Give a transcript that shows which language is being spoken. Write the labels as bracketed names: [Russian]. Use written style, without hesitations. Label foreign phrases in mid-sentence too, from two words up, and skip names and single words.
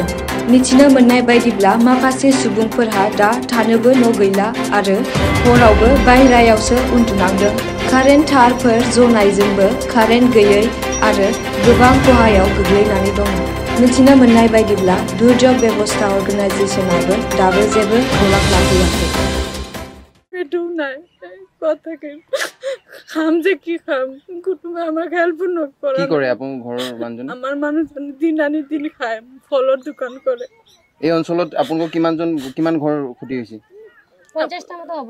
[Bodo] मिथिनो मोननाय बायदिब्ला माखासे सुबुंफोरहा दा थानोबो न' गैला आरो हरावबो बायह्रायावसो उन्दुनांदों। कारेन्ट तारफोर जनायजोंबो कारेन्ट गैयै आरो गोबां खहायाव गोग्लैनानै दङ। मिथिनो मोननाय बायदिब्ला दुर्योग बेबस्था अर्गानाइजेशनाबो दाबो जेबो खौरां लाफैयाखै। [Assamese] খাম যে কি খাম কোনোবা আমাক হেল্প নকৰে। কি কৰে আপোনাৰ ঘৰৰ মানুহজন? আমাৰ মানুহজন দিন আনি দিন খায়, ফলৰ দোকান কৰে। এই অঞ্চলত আপোনালোকৰ কিমান ঘৰ ক্ষতি হৈছে? 50টা মতো হ'ব।